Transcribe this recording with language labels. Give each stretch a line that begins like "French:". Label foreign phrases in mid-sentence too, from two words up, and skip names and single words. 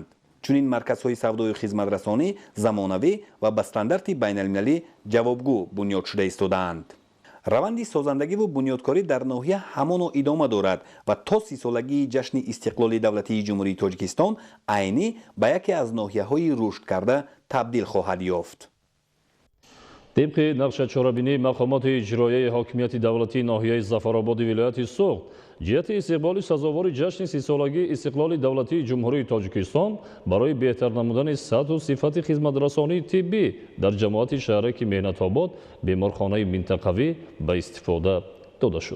Tajik: чунин марказҳои савдою хизматрасонӣ замонавӣ ва ба стандарти байналмилалӣ ҷавобгӯ бунёд шуда истодаанд. раванди созандагиву бунёдкорӣ дар ноҳия ҳамоно идома дорад ва то 30-солагии ҷашни истиқлоли давлатии ҷумҳурии Тоҷикистон айнӣ ба яке аз ноҳияҳои рушд карда табдил хоҳад ёфт. тибқи нақши чорабинии мақомоти иҷроияи ҳокимияти давлатии ноҳияи Зафаробод вилояти сӯхт ҷиҳати истиқболи сазовори ҷашни 30 солагии истиқлоли давлатии Ҷумҳурии Тоҷикистон барои беҳтар намудани сатҳ ва сифати хизматрасонии тиббӣ дар ҷамоати шаҳраки Меҳнатобод беморхонаи минтақавӣ ба истифода дода шуд.